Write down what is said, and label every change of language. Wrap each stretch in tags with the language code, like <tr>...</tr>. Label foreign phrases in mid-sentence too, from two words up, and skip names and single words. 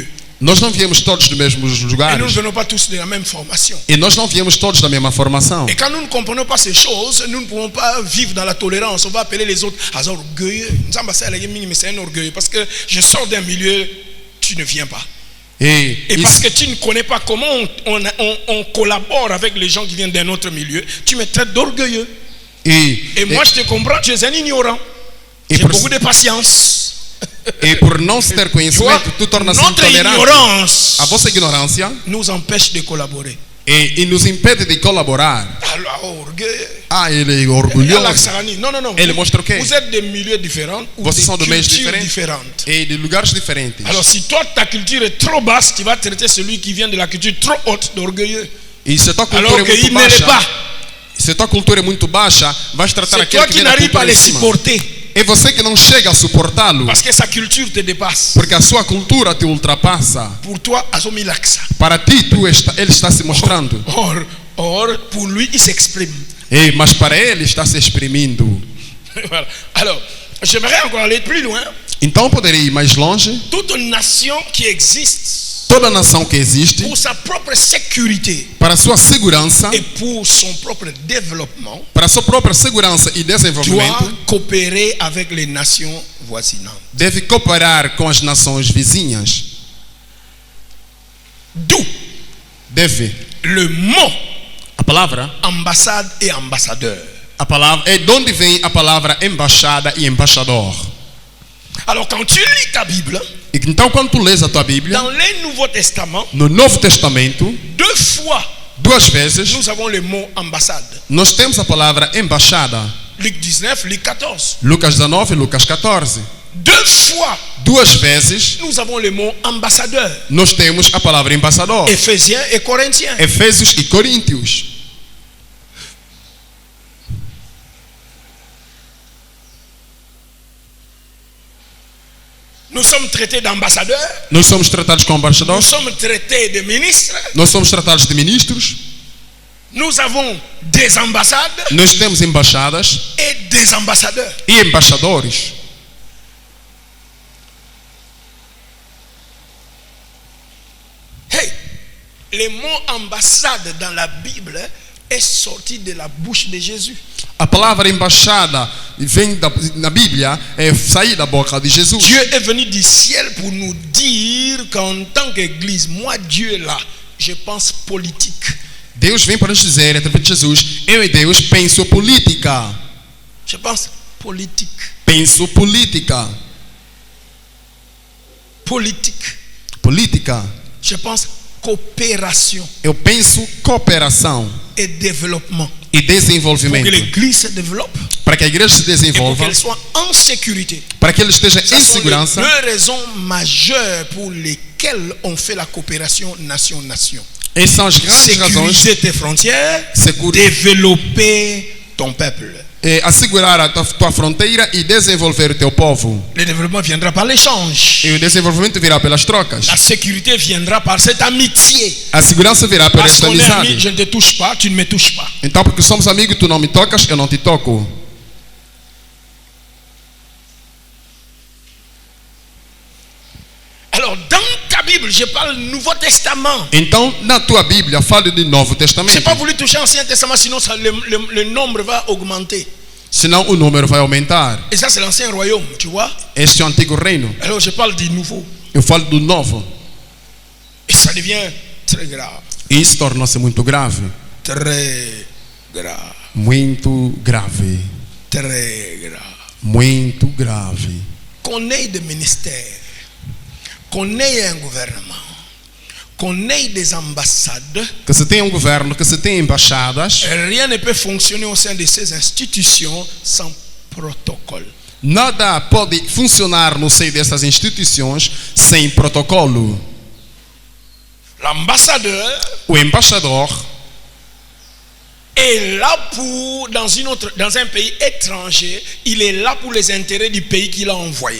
<pt>Nós não viemos todos dos mesmos</pt> <fr>Et nous ne</fr> <pt>lugares.</pt> <fr>venons pas tous de la même formation.</fr> <pt>E nós não viemos todos da mesma formação.</pt> <fr>Et quand nous ne comprenons pas ces choses, nous ne pouvons pas vivre dans la tolérance. On va appeler les autres orgueilleux. Mais c'est un orgueil parce que je sors d'un milieu, tu ne viens pas. Et parce que tu ne connais pas comment on collabore avec les gens qui viennent d'un autre milieu, tu me traites d'orgueilleux. Et moi je te comprends, tu es un ignorant. J'ai beaucoup de patience.</fr> <pt>E por não se ter conhecimento, tu tornas-se</pt> <fr>Notre</fr> <pt>intolerante.</pt> <fr>ignorance</fr> <pt>A vossa ignorância</pt> <fr>nous empêche de collaborer.</fr> <pt>e nos impede de colaborar.</pt> <fr>Alors, orgueil.</fr> <pt>Ah, ele é</pt> <fr>Et</fr> <pt>orgulhoso.</pt> <fr>non, non, non.</fr> <pt>Ele mostra o quê?</pt> <fr>Vous êtes de milieux différents ou</fr> <pt>Vocês são de de meios</pt> <fr>cultures</fr> <pt>diferentes</pt> <fr>différentes.</fr> <pt>e de lugares diferentes.</pt> <fr>Alors si toi ta culture est trop basse, tu vas traiter celui qui vient de la culture trop haute d'orgueilleux.</fr> <pt>E se a tua</pt> <fr>Alors</fr> <pt>cultura é muito</pt> <fr>qu'il ne l'est</fr> <pt>baixa,</pt> <fr>pas.</fr> <pt>se a tua cultura é muito baixa, vais tratar</pt> <fr>C'est</fr> <pt>aquele</pt> <fr>toi</fr> <pt>que</pt> <fr>qui</fr> <pt>vem da</pt> <fr>n'arrives pas</fr> <pt>cultura</pt> <fr>à</fr> <pt>em</pt> <fr>les</fr> <pt>cima.</pt> <fr>supporter.</fr> <pt>É você que não chega a suportá-lo,</pt> <fr>Parce que sa culture te dépasse.</fr> <pt>porque a sua cultura te ultrapassa.</pt> <fr>Pour toi, azomilaxa.</fr> <pt>Para ti, ele está se mostrando.</pt> <fr>Or, pour lui, il s'exprime.</fr> <pt>Mas para ele está se exprimindo.</pt> <fr>Voilà. Alors, j'aimerais encore aller plus loin.</fr> <pt>Então poderia ir mais longe.</pt> <fr>Toute nation qui existe</fr> <pt>Toda nação que existe,</pt> <fr>pour sa propre sécurité</fr> <pt>para sua segurança,</pt> <fr>et pour son propre développement,</fr> <pt>para sua própria segurança e</pt> <fr>doit</fr> <pt>desenvolvimento,</pt> <fr>coopérer avec les nations voisinantes.</fr> <pt>deve cooperar com as nações vizinhas.</pt> <fr>D'où</fr> <pt>Deve.</pt> <fr>le mot</fr> <pt>A palavra,</pt> <fr>ambassade et ambassadeur.</fr> <pt>a palavra é de onde vem a palavra embaixada e embaixador.</pt> <fr>Alors quand tu lis ta Bible,</fr> <pt>E então quando tu lês a tua Bíblia,</pt> <fr>dans le Nouveau Testament,</fr> <pt>no Novo Testamento,</pt> <fr>2 fois,</fr> <pt>2 vezes,</pt> <fr>nous avons le mot ambassade.</fr> <pt>nós temos a palavra embaixada.</pt> <fr>Luc 19, Luc 14.</fr> <pt>Lucas 19 e Lucas 14.</pt> <fr>2 fois,</fr> <pt>2 vezes,</pt> <fr>nous avons le mot ambassadeur.</fr> <pt>nós temos a palavra embaixador.</pt> <fr>Éphésiens et Corinthiens.</fr> <pt>Efésios e Coríntios.</pt> <fr>Nous sommes traités d'ambassadeurs.</fr> <pt>Nós somos tratados como</pt> <fr>Nous</fr> <pt>embaixadores.</pt> <fr>sommes traités de ministres.</fr> <pt>Nós somos tratados de ministros.</pt> <fr>Nous avons des ambassades</fr> <pt>Nós temos embaixadas</pt> <fr>et des ambassadeurs.</fr> <pt>e embaixadores.</pt> <fr>Hey, le mot ambassade dans la Bible est sorti de la bouche de Jésus.</fr> <pt>A palavra embaixada vem na Bíblia, é sair da boca de Jesus.</pt> <fr>Dieu est venu du ciel pour nous dire qu'en tant qu'Église, moi Dieu là, je pense politique.</fr> <pt>Deus vem para nos dizer, através de Jesus, eu e Deus penso política.</pt> <fr>Je pense politique.</fr> <pt>Penso política.</pt> <fr>Politique.</fr> <pt>Política.</pt> <fr>Je pense coopération</fr> <pt>Eu penso cooperação</pt> <fr>et développement.</fr> <pt>e</pt> <fr>Pour que</fr> <pt>desenvolvimento.</pt> <fr>l'Église se développe</fr> <pt>Para que a igreja se</pt> <fr>et pour</fr> <pt>desenvolva,</pt> <fr>qu'elle soit en sécurité.</fr> <pt>para que ele esteja</pt> <fr>Ce</fr> <pt>em</pt> <fr>sont les</fr> <pt>segurança.</pt> <fr>2 raisons majeures pour lesquelles on fait la coopération nation-nation.</fr> <pt>Essas são as grandes razões.</pt> <fr>Sécuriser tes frontières, Sécur- développer ton peuple.</fr> <pt>É assegurar a tua fronteira e desenvolver o teu povo.</pt> <fr>Le développement viendra par l'échange.</fr> <pt>E o desenvolvimento virá pelas trocas.</pt> <fr>La sécurité viendra par cette amitié.</fr> <pt>A segurança virá por</pt> <fr>Parce</fr> <pt>esta</pt> <fr>qu'on est amis,</fr> <pt>amizade.</pt> <fr>je ne te touche pas, tu ne me touches pas.</fr> <pt>Então, porque somos amigos, tu não me tocas, eu não te toco.</pt> <fr>Alors, dans ta Bible, je parle Nouveau Testament.</fr> <pt>Então, na tua Bíblia, fala de Novo</pt> <fr>Je n'ai</fr> <pt>Testamento.</pt> <fr>pas voulu toucher l'Ancien Testament, sinon le nombre va augmenter.</fr> <pt>Senão o número vai aumentar.</pt> <fr>Et ça, c'est l'Ancien Royaume, tu vois.</fr> <pt>Este é o antigo reino.</pt> <fr>Alors, je parle du Nouveau.</fr> <pt>Eu falo do novo.</pt> <fr>Et ça devient très grave.</fr> <pt>E isso torna-se muito grave.</pt> <fr>Très grave.</fr> <pt>Muito grave.</pt> <fr>Très grave.</fr> <pt>Muito grave.</pt> <fr>Qu'on ait des ministères, qu'on ait un gouvernement, qu'on ait des ambassades,</fr> <pt>Que se tenha governo, que se tenha embaixadas,</pt> <fr>rien ne peut fonctionner au sein de ces institutions sans protocole.</fr> <pt>nada pode funcionar no seio dessas instituições sem protocolo.</pt> <fr>L'ambassadeur</fr> <pt>O embaixador</pt> <fr>est là pour, dans un pays étranger, il est là pour les intérêts du pays qu'il a envoyé.</fr>